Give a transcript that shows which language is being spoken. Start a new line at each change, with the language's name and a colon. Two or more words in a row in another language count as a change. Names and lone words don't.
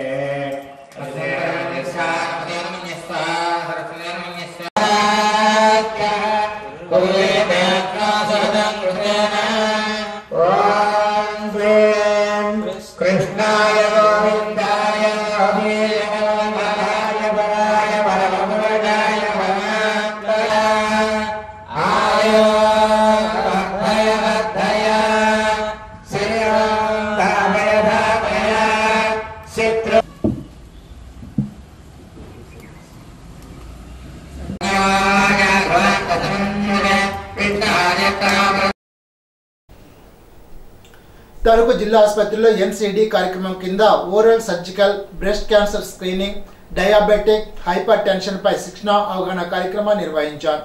Sanskrit: कृष्णाय गोविन्दाय अभिनवाय वराय वरवरदाय आयो भय चित्र
Telugu: తణుకు జిల్లా ఆసుపత్రిలో ఎన్సిడి కార్యక్రమం కింద ఓరల్ సర్జికల్ బ్రెస్ట్ క్యాన్సర్ స్క్రీనింగ్, డయాబెటిక్, హైపర్ టెన్షన్ పై శిక్షణ అవగాహన కార్యక్రమాన్ని నిర్వహించారు.